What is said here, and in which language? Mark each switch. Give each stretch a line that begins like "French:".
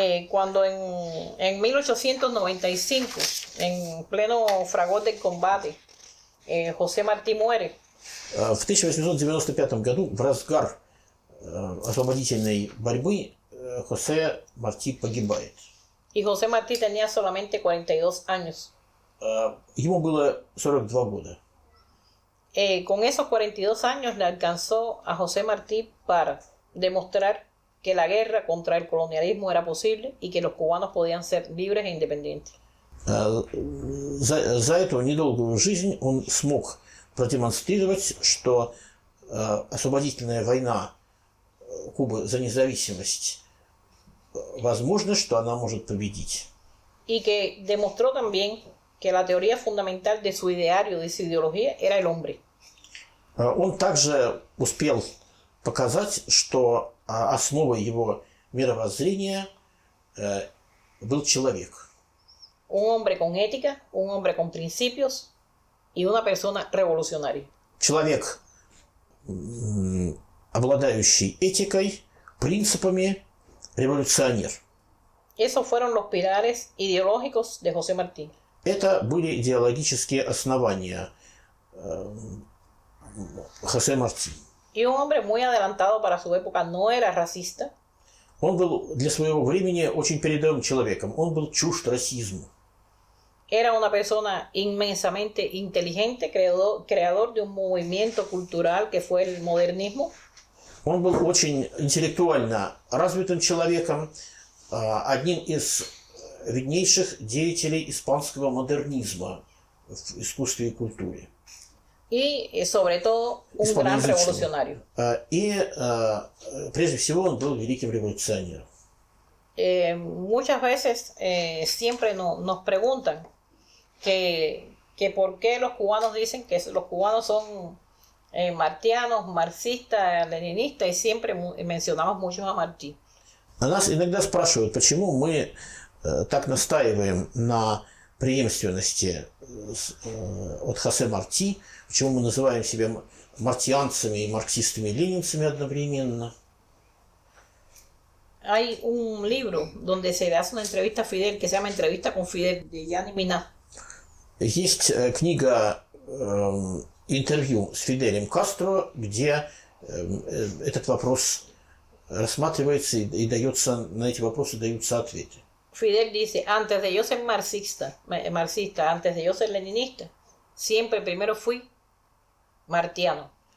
Spanish: Cuando en 1895, en pleno fragor del combate, José Martí muere.
Russian: В 1895 году, в разгар освободительной борьбы, Хосе Марти погибает.
Spanish: Y José Martí tenía solamente 42 años.
Russian: Ему было 42 года.
Spanish: Con esos 42 años le alcanzó a José Martí para demostrar que la guerra contra el colonialismo era posible y que los cubanos podían ser libres e independientes.
Russian: За эту недолгую жизнь он смог продемонстрировать, что освободительная война Кубы за независимость возможно, что она может победить.
Spanish: Y que demostró también que la teoría fundamental de su ideario, de su ideología, era el hombre.
Russian: Он также успел показать, что основой его мировоззрения был человек.
Spanish: Un hombre con ética, un hombre con principios y una persona revolucionaria.
Russian: Человек, обладающий этикой, принципами, революционер.
Spanish: Esos fueron los pilares ideológicos de José Martí.
Russian: Это были идеологические основания Хосе Марти.
Spanish: Y un hombre muy adelantado para su época, no era racista.
Russian: Он был для своего времени очень передовым человеком. Он был чужд расизму.
Spanish: Era una persona inmensamente inteligente, creador de un movimiento cultural que fue el modernismo.
Russian: Он был очень интеллектуально развитым человеком, одним из виднейших деятелей испанского модернизма в искусстве и культуре.
Spanish: Y sobre todo un gran revolucionario.
Russian: И прежде всего он был великим революционером.
Spanish: Muchas veces siempre nos preguntan que por qué los cubanos dicen que los cubanos son martianos, marxistas, leninistas, y siempre mencionamos mucho a Martí.
Russian: Нас иногда спрашивают, почему мы так настаиваем на преемственности от Хосе Марти, почему мы называем себя мартианцами и марксистами и ленинцами одновременно.
Spanish: Hay un libro donde se le hace una entrevista a Fidel que se llama Entrevista con Fidel, de Gianni Minà.
Russian: Есть книга интервью с Фиделем Кастро, где этот вопрос рассматривается и дается, на эти вопросы даются ответы.
Spanish: Fidel dice, antes de yo ser marxista, antes de yo ser leninista, siempre primero fui martiano.